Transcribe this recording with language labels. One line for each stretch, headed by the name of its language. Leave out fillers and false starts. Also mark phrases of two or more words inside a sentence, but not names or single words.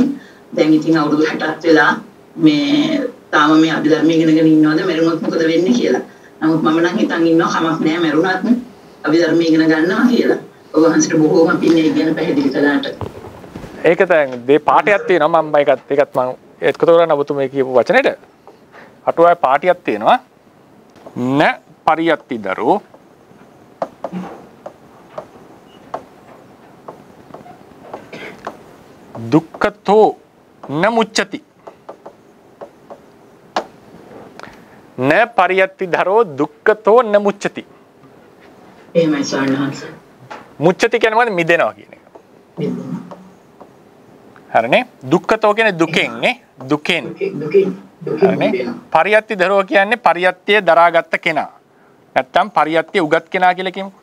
Sinhala: දැන් ඉතින් අවුරුදු 60ක් වෙලා මේ තාම මේ අභිධර්මයේ ඉගෙනගෙන ඉන්නවද මරුණොත් මොකද වෙන්නේ කියලා. නමුත් මම නම් හිතන් ඉන්නවා කමක් නැහැ මරුණත් අභිධර්මයේ ඉගෙන ගන්නවා කියලා. ඔබ වහන්සේට බොහෝම පින්නේ ඉගෙන පැහැදිලි කළාට. ඒක දැන් මේ පාඩයක් තියෙනවා මම ඒකත් මම ඒකතර කරන්න ඔබතුමේ කියපු වචනෙට. අටුවාවේ පාඩයක් තියෙනවා.
Pali: න පරියත්ති දරෝ දුක්ඛතෝ න මුච්චති. න පරියත්ති දරෝ දුක්ඛතෝ න මුච්චති.
Sinhala: එහෙමයි සාරණහස. මුච්චති කියන්නේ මොකද? මිදෙනවා කියන එක. හරිනේ? දුක්ඛතෝ කියන්නේ දුකෙන් නේ? දුකෙන්. හරිනේ?
Pali: පරියත්ති දරෝ
Sinhala: කියන්නේ පරියත්තිය දරාගත්ත කෙනා. නැත්තම් පරියත්තිය උගත් කෙනා කියලා කියමුකෝ.